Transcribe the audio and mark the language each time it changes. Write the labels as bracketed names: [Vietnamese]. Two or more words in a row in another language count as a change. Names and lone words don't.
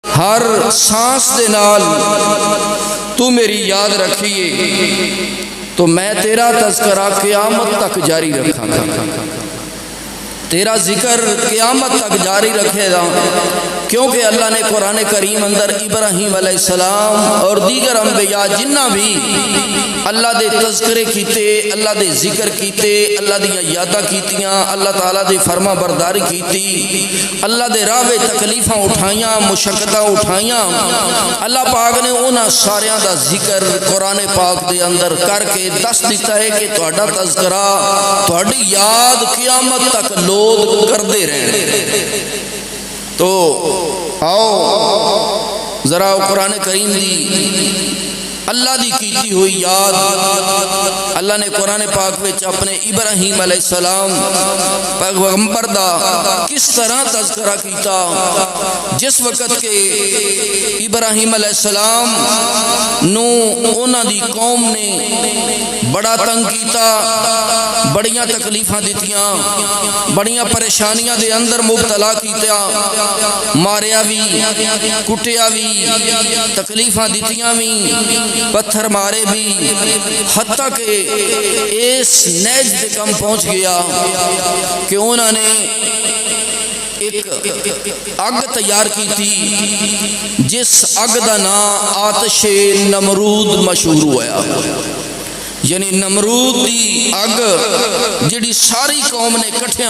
[Punjabi] ہر سانس دے نال تو میری یاد رکھیے تو میں تیرا تذکرہ قیامت تک جاری رکھاں گا، تیرا ذکر قیامت تک جاری رکھے گا، کیونکہ اللہ نے قرآن کریم اندر ابراہیم [Arabic] علیہ السلام [Punjabi] اور دیگر انبیاء جنہ بھی اللہ دے تذکرے کیتے، اللہ دے ذکر کیتے، اللہ دیاں یاداں کیتیاں، اللہ تعالیٰ دے فرما برداری کیتی، اللہ دے راہ تکلیفاں اٹھائیاں، مشقتاں اٹھائیاں، اللہ پاک نے انہاں ساریاں دا ذکر قرآن پاک دے اندر کر کے دس دیتا ہے کہ تہاڈا تذکرہ، تہاڈی یاد قیامت تک لود کر دے رہے۔ تو آؤ ذرا قرآن کریم دی اللہ دی کیتی ہوئی یاد، اللہ نے قرآن پاک وچ اپنے ابراہیم [Arabic] علیہ السلام [Punjabi] پیغمبر دا کس طرح تذکرہ کیتا، جس وقت کہ ابراہیم علیہ السلام نو انہاں دی قوم نے بڑا تنگ کیتا، بڑیاں تکلیفاں دیتیاں، بڑیاں پریشانیاں دے اندر مبتلا کیتا، ماریا بھی، کٹیا بھی، تکلیفاں دیتیاں بھی، پتھر مارے بھی، حتیٰ کہ اس نیج دے کم پہنچ گیا کہ انہوں نے ایک اگ [Urdu] تیار کی تھی [Punjabi] جس اگ دا نام آتش نمرود مشہور ہوا، یعنی نمرود دی اگ جڑی ساری قوم نے کٹھیاں